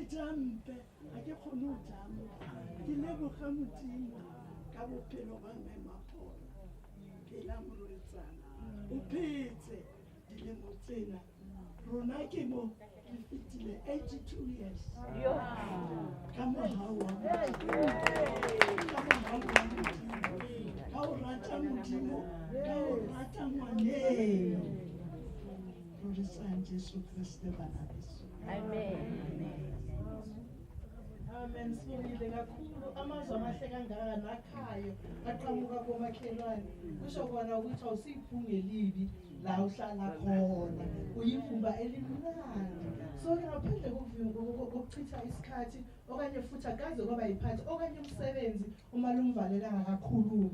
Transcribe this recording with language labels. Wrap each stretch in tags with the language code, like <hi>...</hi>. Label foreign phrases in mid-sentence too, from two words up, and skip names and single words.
<st>jampe a ke kgone go jampa ke leboga Modimo ka bophelo ba mme Maphola phela morwetsana o phetse dilemo tsena rona ke mo re fetile 82 years ka mohau wa Modimo ka o rata Modimo ka o rata ngwaneno rorisang Jesu Kriste bana beso Amen.</st> <zu>Sibongile kakhulu amazwi amahle kangaka nakhayo aqhamuka komakhelwane kusho kona ukuthi awusiphunge libi la uhlala khona uyivumba elimnandi So ke ngaphandle kokuchitha isikhathi okanye futhi akaze kwaba yiphathi okanye umsebenzi uma lumvalela akakhulumi.</zu>